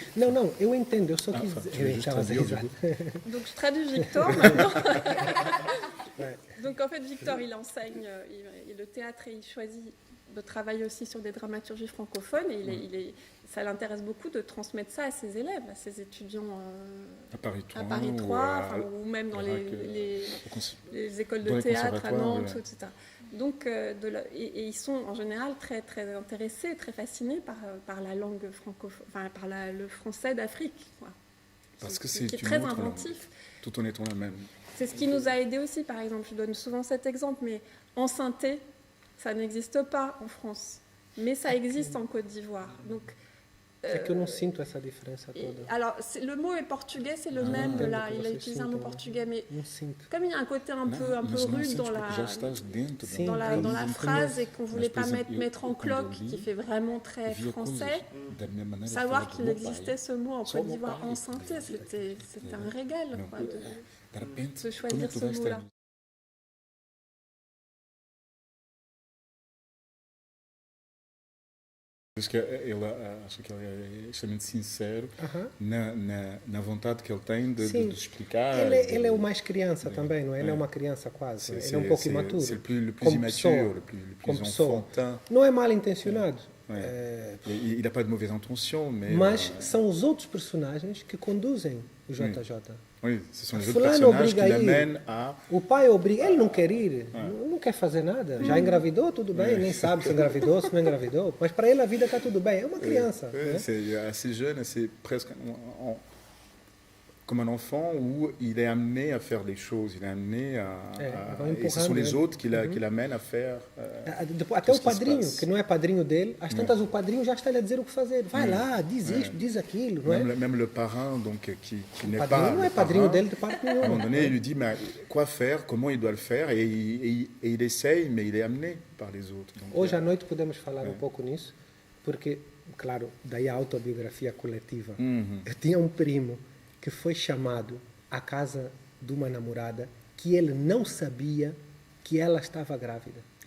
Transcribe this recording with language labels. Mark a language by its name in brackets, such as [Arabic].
[Portuguese] Não, eu entendo, eu só quis dizer. [French] Donc je traduis Victor maintenant. Donc en fait, Victor, il enseigne le théâtre et il choisit de travailler aussi sur des dramaturgies francophones et ça l'intéresse beaucoup de transmettre ça à ses élèves, à ses étudiants à Paris 3 ou même dans les écoles de théâtre à Nantes, etc. Donc, et ils sont en général très, très intéressés, très fascinés par la langue francophone, enfin par le français d'Afrique. Parce que c'est très inventif. Tout en étant la même. C'est ce qui nous a aidés aussi, par exemple. Je donne souvent cet exemple, mais en synthé, ça n'existe pas en France. Mais ça existe en Côte d'Ivoire. Donc, [Portuguese] é que eu não sinto essa diferença toda. [French] Alors, le mot est portugais, c'est le même de là. Il a utilisé un mot portugais, mais comme il y a un côté un peu rude dans la phrase et qu'on ne voulait pas mettre en cloque, qui fait vraiment très français, savoir qu'il existait ce mot en Côte d'Ivoire en synthé, c'était un régal de choisir ce mot-là. [Portuguese] Acho que ele é extremamente sincero na vontade que ele tem de explicar. Ele é o mais criança também, não é? Ele é uma criança quase. Ele é um pouco imaturo. [French] C'est le plus immature, le plus enfantin. [Portuguese] Não é mal intencionado. [French] Il n'a pas de mauvaise intention, [Portuguese] mas são os outros personagens que conduzem o JJ. [French] Oui, ce sont les autres personnages qui l'amènent à... [Portuguese] O pai obriga, ele não quer ir, não quer fazer nada. Já engravidou, tudo bem, nem sabe se engravidou, se não engravidou, mas para ele a vida está tudo bem, é uma criança. Né? [French] C'est assez jeune, c'est presque comme un enfant où il est amené à faire des choses, il est amené et ce sont les autres qui l'amènent à faire. [Portuguese] Até o padrinho, que não é padrinho dele, às tantas o padrinho já está lhe a dizer o que fazer. Vai lá, diz isto, diz aquilo, não é? [French] Même le parrain, donc, qui n'est pas. [Portuguese] O padrinho não é padrinho dele de parte nenhuma. [French] À un moment donné, il lui dit mais quoi faire, comment il doit le faire, et il essaye, mais il est amené par les autres. Donc, [Portuguese] hoje à noite podemos falar um pouco nisso, porque, claro, daí a autobiografia coletiva. Eu tinha um primo que foi chamado à casa de uma namorada que ele não sabia que ela estava grávida.